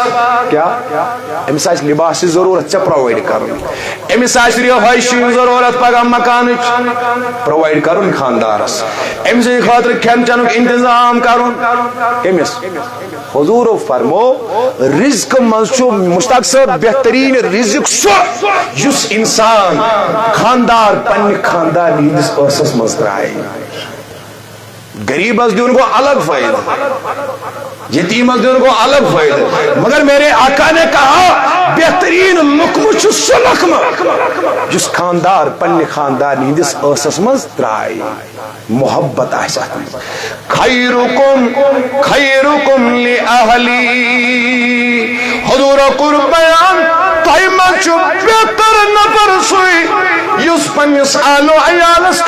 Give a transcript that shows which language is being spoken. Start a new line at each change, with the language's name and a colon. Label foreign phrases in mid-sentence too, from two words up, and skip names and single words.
Kashmiri: کیٛاہ أمِس آسہِ لباسٕچ ضروٗرت ژےٚ پرووایڈ کرُن أمِس آسہِ رہٲیشہِ ہٕنٛز ضروٗرت پگہہ مکانٕچ پرووایڈ کرُن خاندارس أمۍ سٕنٛدِ خٲطرٕ کھٮ۪ن چٮ۪نُک انتظام کرُن أمِس حضوٗرو فرمو رزق منٛز چھُ مشتاق صٲب بہتریٖن رزق سُہ یُس انسان خاندار پننہِ خاندارنہِ ہٕنٛدِس ٲسس منٛز ترٛایہِ غریبس دیُن گوٚو الگ فٲیدٕ یتیمس دیُن گوٚو الگ فٲیدٕ مگر
Urdu: میرے آقا نے کہا
Kashmiri: بہتریٖن لقمہٕ چھُ سُہ لقمہٕ یُس خاندار پننہِ خاندارنہِ ہٕنٛدِس ٲسس منٛز ترٛایہِ محبت آسہِ اتھ منٛز
Arabic: خیرکم لأہلی
Kashmiri: حضوٗرو کوٚر بیان تۄہہِ منٛز چھُ بہتر نفر سُے یُس پننِس آلو عیالس